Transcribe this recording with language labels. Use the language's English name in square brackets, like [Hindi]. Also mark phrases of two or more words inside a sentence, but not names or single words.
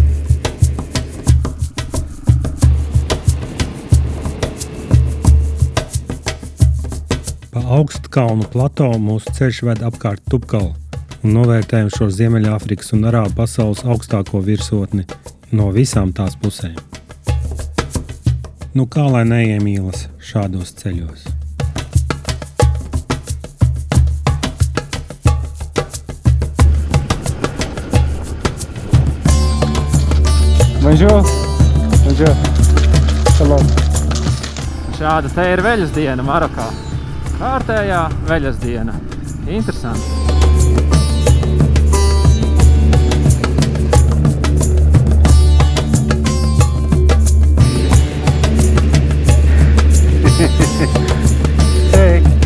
[Latvian] Pa augstkalnu plato mūsu ceļš ved apkārt Tupkalu un novērtējam šo Ziemeļāfrikas un Arābu pasaules augstāko virsotni no visām tās pusēm. Nu kā lai neiemīlas šādos ceļos? [French] Bonjour. Bonjour. Shalom. [Latvian] Šāda te ir veļas diena Marokā. Kārtējā veļas diena. Interesanti. [English] Hey.